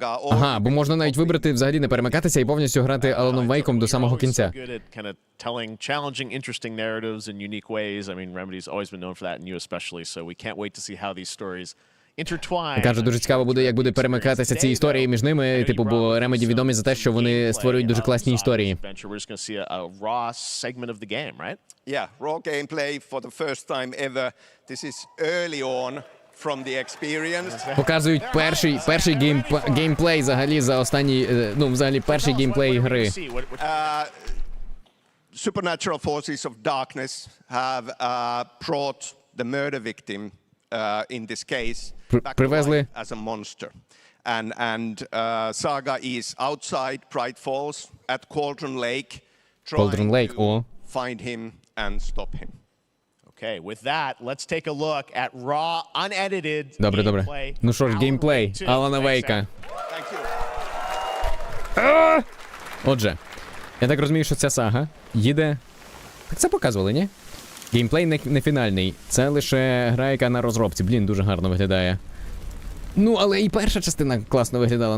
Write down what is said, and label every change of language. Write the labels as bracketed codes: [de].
[uk] Ага, бо можна навіть вибрати взагалі не перемикатися і повністю грати Аланом Вейком до самого кінця. [en] Telling challenging, interesting narratives in unique ways. I mean, Remedy's always been known for that, and you especially. So we can't wait to see how these stories intertwine. [uk] Каже, дуже цікаво буде, як буде перемикатися ці історії між ними, типу, бо Remedy відомі за те, що вони створюють дуже класні історії. [en] We're just going to see a raw segment of the game, right? Yeah, raw gameplay for the first time ever. This is early on from the experience. [uk] Показують перший геймплей взагалі за останній, ну, взагалі перший геймплей гри. [en] Supernatural forces of darkness have brought the murder victim, in this case, back to life as a monster. And Saga is outside Bright Falls at Cauldron Lake, trying to find him and stop him. Okay, with that, let's take a look at raw, unedited gameplay. [uk] Ну що ж, геймплей Алана Вейка. Отже, я так розумію, що ця сага їде... Так це показували, ні? Геймплей не фінальний. Це лише гра, яка на розробці. Блін, дуже гарно виглядає. Ну, але і перша частина класно виглядала.